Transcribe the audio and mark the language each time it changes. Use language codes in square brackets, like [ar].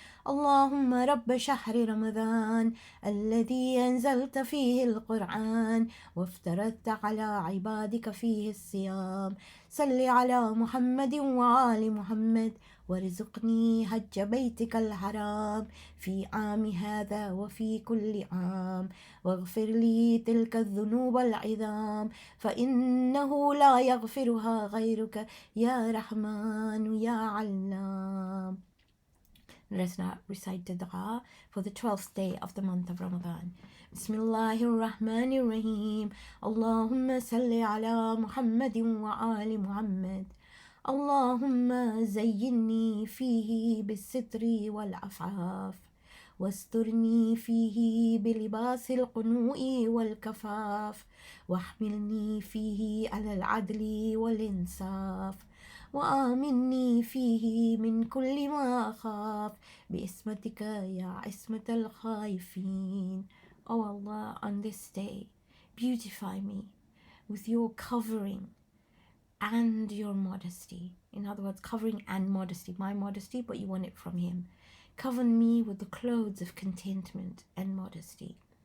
[ar] اللهم رب شهر رمضان الذي أنزلت فيه القرآن وافترضت على عبادك فيه الصيام صل على محمد وآل محمد وارزقني حج بيتك الحرام في عام هذا وفي كل عام واغفر لي تلك الذنوب العظام فإنه لا يغفرها غيرك يا رحمن يا علام. [en] Let's now recite the dua for the 12th day of the month of Ramadan. [ar] Bismillahir Rahmanir Rahim. Allahumma salli ala Muhammadin wa ali Muhammad. اللهم زيني فيه بالستر والعفاف واسترني فيه بلباس القنوء والكفاف واحملني فيه على العدل والإنصاف وآمني فيه من كل ما أخاف بإسمتك يا عصمة الخائفين. [en] Oh Allah, on this day, beautify me with your covering and your modesty. In other words, covering and modesty. My modesty, but you want it from him. Cover me with the clothes of contentment and modesty.